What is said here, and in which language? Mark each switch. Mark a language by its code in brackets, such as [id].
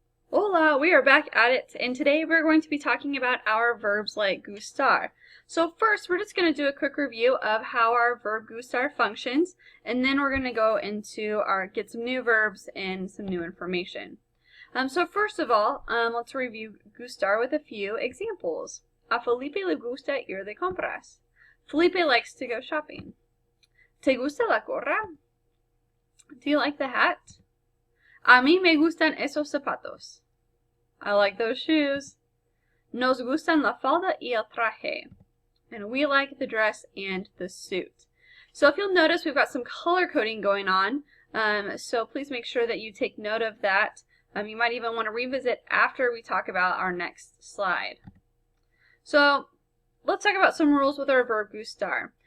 [es] Hola, [en] we are back at it, and today we're going to be talking about our verbs like gustar. So first, we're just going to do a quick review of how our verb gustar functions, and then we're going to go into get some new verbs and some new information. So first of all, let's review gustar with a few examples. [es] A Felipe le gusta ir de compras. [en] Felipe likes to go shopping. [es] ¿Te gusta la gorra? [en] Do you like the hat? [es] A mí me gustan esos zapatos. [en] I like those shoes. [es] Nos gustan la falda y el traje. [en] And we like the dress and the suit. So if you'll notice, we've got some color coding going on. So please make sure that you take note of that. You might even want to revisit after we talk about our next slide. So let's talk about some rules with our verb gustar.